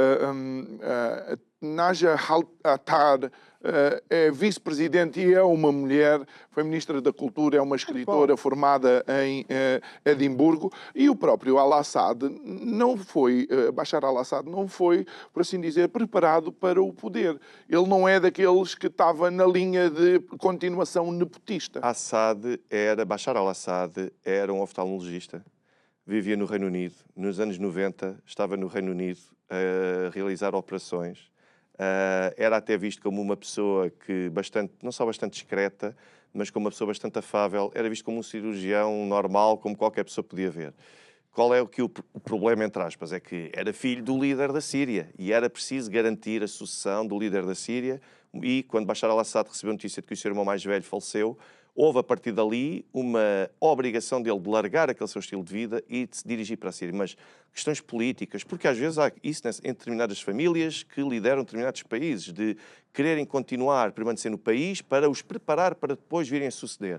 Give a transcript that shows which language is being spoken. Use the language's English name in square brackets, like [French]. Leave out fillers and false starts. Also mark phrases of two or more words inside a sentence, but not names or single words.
[Portuguese] Creio que Naja Attar é vice-presidente e é uma mulher, foi ministra da Cultura, é uma escritora formada em Edimburgo, e o próprio Al-Assad não foi, Bashar al-Assad não foi, por assim dizer, preparado para o poder. Ele não é daqueles que estava na linha de continuação nepotista. Bashar al-Assad era um oftalmologista, vivia no Reino Unido, nos anos 90 estava no Reino Unido a realizar operações. Era até visto como uma pessoa que não só bastante discreta, mas como uma pessoa bastante afável. Era visto como um cirurgião normal, como qualquer pessoa podia ver. Qual é o problema, entre aspas? É que era filho do líder da Síria e era preciso garantir a sucessão do líder da Síria. E quando Bashar al-Assad recebeu a notícia de que o seu irmão mais velho faleceu, houve a partir dali uma obrigação dele de largar aquele seu estilo de vida e de se dirigir para a Síria. Mas questões políticas, porque às vezes há isso em determinadas famílias que lideram determinados países, de quererem continuar, permanecer no país para os preparar para depois virem a suceder.